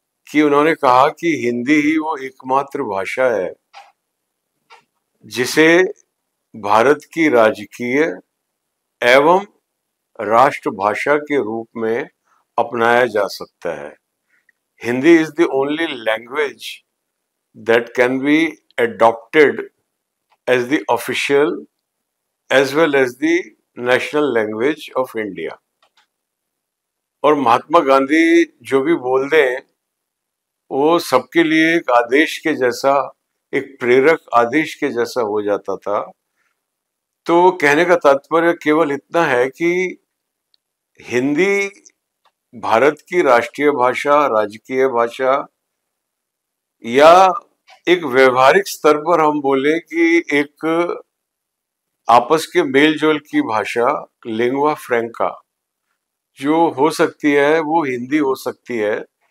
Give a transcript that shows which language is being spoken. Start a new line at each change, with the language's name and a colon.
Hindi: कि उन्होंने कहा कि हिंदी ही वो एकमात्र भाषा है जिसे भारत की राजकीय एवं राष्ट्रभाषा के रूप में अपनाया जा सकता है।
English: Hindi is the only language that can be adopted as the official as well as the national language of India।
Hindi: और महात्मा गांधी जो भी बोल दें वो सबके लिए एक आदेश के जैसा, एक प्रेरक आदेश के जैसा हो जाता था। तो कहने का तात्पर्य केवल इतना है कि हिंदी भारत की राष्ट्रीय भाषा, राजकीय भाषा, या एक व्यवहारिक स्तर पर हम बोले कि एक आपस के मेल जोल की भाषा, लिंगुआ फ्रैंका जो हो सकती है वो हिंदी हो सकती है।